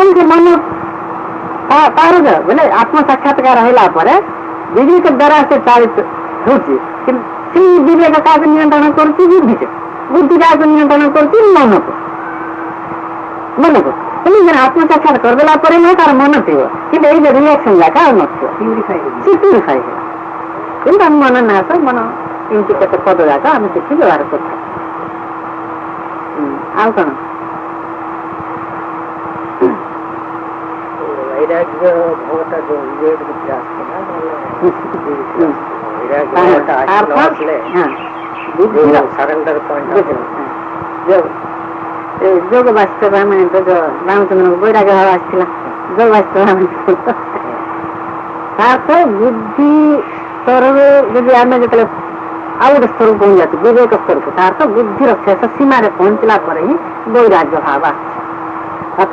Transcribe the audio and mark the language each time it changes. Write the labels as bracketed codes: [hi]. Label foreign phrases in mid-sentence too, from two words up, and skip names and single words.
[or] ସେଥିପାଇଁ ସେ ମନ ତାର ବୋଲେ ଆତ୍ମ ସାକ୍ଷାତକାର ହେଲା ପରେ ବିବେକ ଦ୍ୱାରା ସେ ଚାଳିତ ହଉଛି ସେଇ ବିବେକ କାହାକୁ ନିୟନ୍ତ୍ରଣ କରୁଛି ବୁଦ୍ଧିକୁ ବୁଦ୍ଧି କାହାକୁ ନିୟନ୍ତ୍ରଣ କରୁଛି ମନକୁ ହେଲେ ଆତ୍ମ ସାକ୍ଷାତ କରିଦେଲା ପରେ ନୁହେଁ ତାର ମନ ଥିବ କିନ୍ତୁ ଏଇ ଯୋଉ ରିଆକ୍ସନ ଯାକ ଆଉ ନଥିବ ସେ ପ୍ୟୁରିଫାଇ ହେଲା କିନ୍ତୁ ଆମ ମନ ନାଶ ମନ ଏମିତି କେତେ ପଦ ଯାକ ଆମେ କିଛି ବ୍ୟବହାର କରିଥାଉ। ଆଉ କଣ [bn] বৈরাগ্য ভাবটা যে বিবেক বুদ্ধি আসতে না বৈরাগ্য [en] surrender point [or] ଯୋଗ ବାସ୍ତବ ଆମେ ରାମଚନ୍ଦ୍ରଙ୍କୁ ବୈରାଗ୍ୟ ଭାବ ଆସିଥିଲା ଯୋଗ ବାସ୍ତବ ତାପରେ ବୁଦ୍ଧି ସ୍ତରରେ ଯଦି ଆମେ ଯେତେବେଳେ ଆଉ ଗୋଟେ ସ୍ତରକୁ ପହଞ୍ଚି ଯାଉଛୁ ବିବେକ ସ୍ତରକୁ ତାର ତ ବୁଦ୍ଧିର ଶେଷ ସୀମାରେ ପହଞ୍ଚିଲା ପରେ ହିଁ ବୈରାଗ୍ୟ ଭାବ ଆସୁଛି।